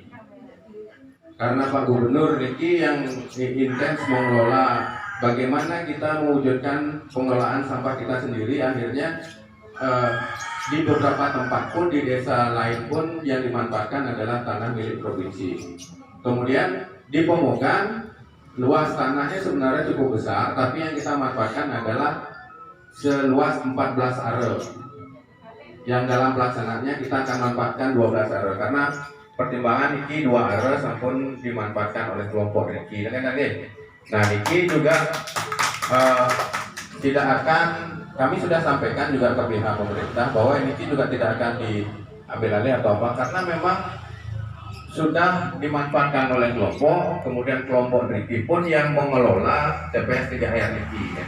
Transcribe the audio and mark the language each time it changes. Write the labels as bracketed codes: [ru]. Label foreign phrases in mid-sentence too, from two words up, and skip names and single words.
[id] Karena Pak Gubernur Niki yang intens mengelola bagaimana kita mewujudkan pengelolaan sampah kita sendiri, akhirnya di beberapa tempat pun, di desa lain pun yang dimanfaatkan adalah tanah milik provinsi. Kemudian di Pemogan, luas tanahnya sebenarnya cukup besar, tapi yang kita manfaatkan adalah seluas 14 are. Yang dalam pelaksanaannya kita akan manfaatkan 12 are, karena pertimbangan ini 2 are sampun dimanfaatkan oleh kelompok Niki. Nah, Niki juga tidak akan, kami sudah sampaikan juga ke pihak pemerintah bahwa ini juga tidak akan diambil alih atau apa, karena memang sudah dimanfaatkan oleh kelompok, kemudian kelompok Niki pun yang mengelola TPS 3R Niki.